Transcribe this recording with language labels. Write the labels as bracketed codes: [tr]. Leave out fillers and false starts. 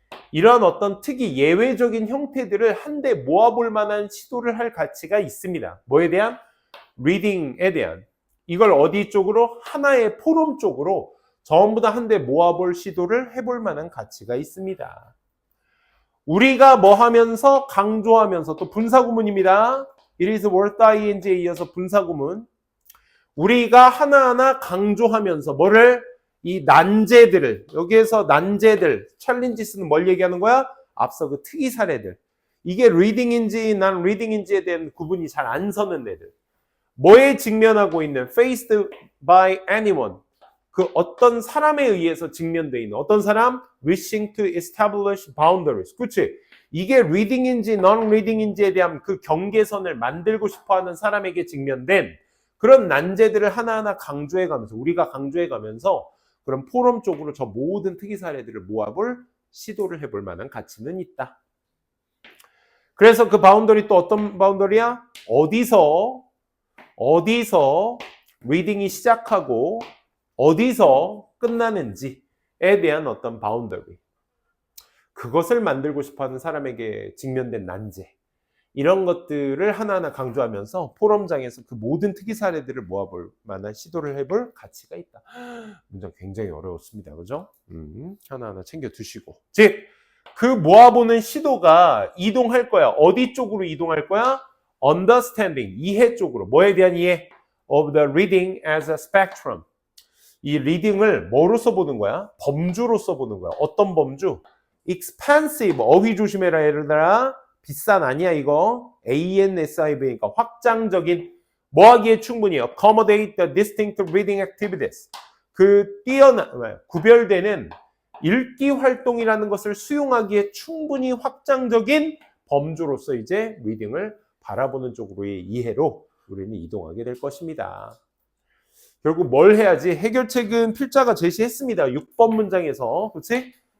[ko] 이런 어떤 특이 예외적인 형태들을 한데 모아볼 만한 시도를 할 가치가 있습니다. 뭐에 대한? reading에 대한. 이걸 어디 쪽으로? 하나의 포럼 쪽으로 전부 다 한데 모아볼 시도를 해볼 만한 가치가 있습니다. 우리가 뭐 하면서 강조하면서 또 분사구문입니다. [en] It is worth ing에 [ko] 이어서 분사구문. 우리가 하나하나 강조하면서 뭐를? 이 난제들을, 여기에서 난제들, 챌린지스는 뭘 얘기하는 거야? 앞서 그 특이 사례들. 이게 리딩인지 난 리딩인지에 대한 구분이 잘 안 서는 애들. 뭐에 직면하고 있는? [en] Faced by anyone. [ko] 그 어떤 사람에 의해서 직면되어 있는 어떤 사람? [en] Wishing to establish boundaries. [ko] 그치? 이게 reading인지 non-reading인지에 대한 그 경계선을 만들고 싶어하는 사람에게 직면된 그런 난제들을 하나하나 강조해가면서 우리가 강조해가면서 그런 포럼 쪽으로 저 모든 특이 사례들을 모아볼 시도를 해볼 만한 가치는 있다. 그래서 그 바운더리 또 어떤 바운더리야? 어디서 리딩이 시작하고 어디서 끝나는지에 대한 어떤 바운더리. 그것을 만들고 싶어하는 사람에게 직면된 난제. 이런 것들을 하나하나 강조하면서 포럼장에서 그 모든 특이 사례들을 모아볼 만한 시도를 해볼 가치가 있다. 문장 굉장히 어려웠습니다. 그죠? 하나하나 챙겨두시고. 즉, 그 모아보는 시도가 이동할 거야. 어디 쪽으로 이동할 거야? Understanding, 이해 쪽으로. 뭐에 대한 이해? [en] Of the reading as a spectrum. [ko] 이 리딩을 뭐로써 보는 거야? 범주로써 보는 거야. 어떤 범주? Expansive, 어휘 조심해라 얘들아. 비싼 아니야 이거. ANSIV니까 확장적인 뭐 하기에 충분히 [en] accommodate the distinct reading activities. [ko] 그 구별되는 읽기 활동이라는 것을 수용하기에 충분히 확장적인 범주로서 이제 리딩을 바라보는 쪽으로의 이해로 우리는 이동하게 될 것입니다. 결국 뭘 해야지? 해결책은 필자가 제시했습니다. 6번 문장에서. 그치?